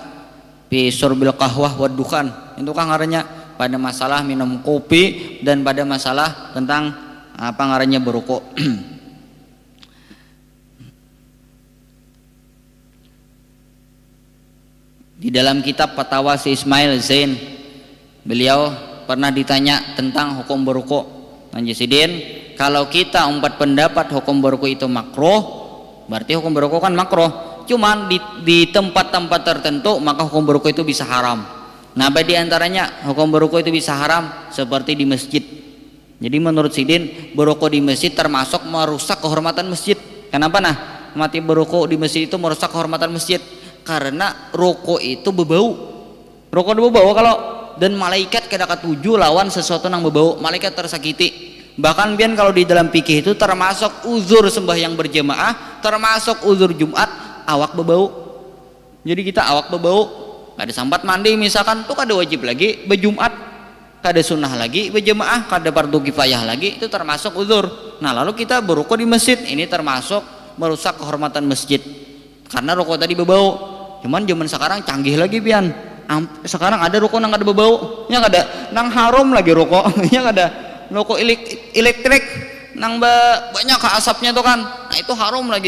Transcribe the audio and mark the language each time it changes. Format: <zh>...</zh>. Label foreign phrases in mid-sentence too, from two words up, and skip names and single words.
<ar>في شرب القهوة والدخان.</ar> <bjn>Itu kah ngarannya?</bjn> <id>Pada masalah minum kopi dan pada masalah tentang</id> <bjn>apa ngarannya</bjn> <id>berokok. Di dalam kitab Fatawa si Ismail Zain, beliau pernah ditanya tentang hukum berokok. Lanjusidin, kalau kita empat pendapat hukum berokok itu makruh, berarti hukum berokok kan makruh. Cuman di tempat-tempat tertentu maka hukum berokok itu bisa haram. Nah, di antaranya hukum berokok itu bisa haram seperti di masjid. Jadi menurut Sidin, berokok di masjid termasuk merusak kehormatan masjid.</id> <bjn>Kenapa nah?</bjn> <id>Mati berokok di masjid itu merusak kehormatan masjid. Karena rokok itu berbau. Rokok itu berbau kalau, dan malaikat</id> <bjn>kada katuju lawan</bjn> <id>sesuatu yang berbau, malaikat tersakiti. Bahkan biar kalau di dalam fikih itu termasuk uzur sembahyang berjamaah, termasuk uzur Jumat, awak berbau.</id> <bjn>Jadi kita awak berbau, kada sambat mandi misalkan tuh kada wajib lagi berjumat, kada sunnah lagi berjamaah, kada fardu kifayah lagi, itu termasuk uzur.</bjn> <id>Nah lalu kita berokok di masjid, ini termasuk merusak kehormatan masjid karena rokok tadi berbau.</id> <bjn>Cuman zaman sekarang canggih lagi pian, sekarang ada rokok yang kada berbau, yang ada nang haram lagi rokok, yang ada rokok elektrik nang banyak asapnya tuh kan, nah itu haram lagi.</bjn>